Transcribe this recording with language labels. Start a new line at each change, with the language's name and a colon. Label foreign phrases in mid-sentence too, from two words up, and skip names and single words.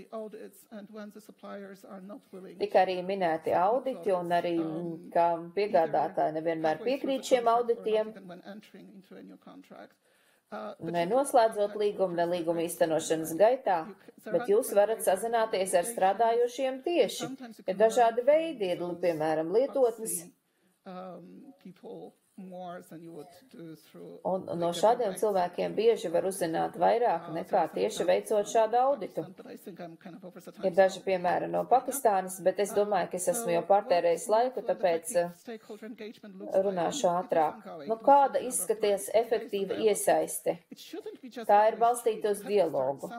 Latvian: Tika arī minēti auditi un arī, kā piegādātāji nevienmēr piekrīt šiem auditiem, nenoslēdzot līgumu, ne līguma īstenošanas gaitā, bet jūs varat sazināties ar strādājošiem tieši. Ir dažādi veidi, ir, piemēram, lietotnes,
English: people more than you would do through.
Latvian: Un no šādiem cilvēkiem bieži var uzzināt vairāk nekā tieši veicot šādu auditu. Ir daži piemēri no Pakistānas, bet es domāju, ka es esmu jau pārtērējis laiku, tāpēc runāšu ātrāk. Nu, kāda izskaties efektīva iesaiste? Tā ir balstīta uz dialogu.